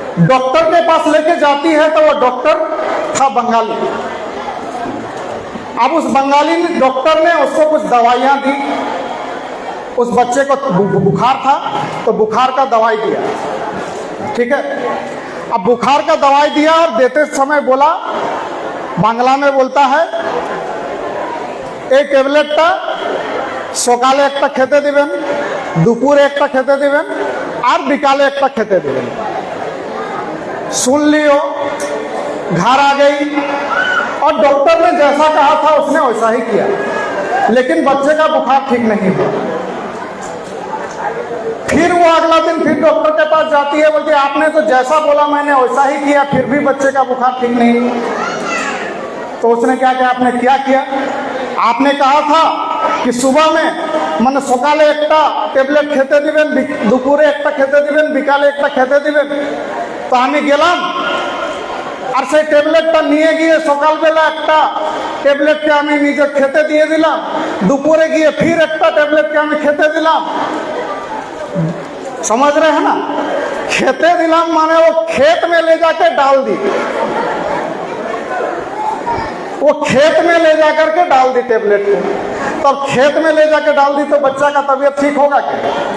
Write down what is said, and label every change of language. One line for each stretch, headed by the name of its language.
Hindi: Doctor के पास लेके जाती है तो वो डॉक्टर था बंगाली। अब उस बंगाली डॉक्टर ने उसको कुछ दवाइयां दी। उस बच्चे को बुखार था तो बुखार का दवाई दिया, ठीक है। अब बुखार का दवाई दिया और देते समय बोला, बांग्ला में बोलता है,
Bangla: এই ট্যাবলেটটা সকালে একটা খেতে দিবেন, দুপুরে একটা খেতে দিবেন আর বিকালে একটা খেতে দিবেন।
Hindi: सुन लियो, घर आ गई और डॉक्टर ने जैसा कहा था उसने वैसा ही किया, लेकिन बच्चे का बुखार ठीक नहीं हुआ। फिर वो अगला दिन फिर डॉक्टर के पास जाती है, बोलती आपने तो जैसा बोला मैंने वैसा ही किया, फिर भी बच्चे का बुखार ठीक नहीं हुआ। तो उसने क्या किया, आपने क्या किया, आपने कहा था कि सुबह में
Bangla: মানে সকালে একটা ট্যাবলেট খেতে দিবেন, দুপুরে একটা খেতে দিবেন, বিকালে একটা খেতে দিবেন। তো আমি গেলাম আর সেই ট্যাবলেটটা নিয়ে গিয়ে সকালবেলা একটা ট্যাবলেটকে আমি নিজে খেতে দিয়ে দিলাম, দুপুরে গিয়ে फिर একটা ট্যাবলেটকে আমি খেতে দিলাম।
Hindi: समझ रहे हैं ना,
Bangla: खेते दिलाम
Hindi: माने वो खेत में ले जाके डाल दी, वो खेत में ले जाकर के डाल दी टैबलेट को। तब खेत में ले जाके डाल दी तो बच्चा का तबीयत ठीक होगा क्या?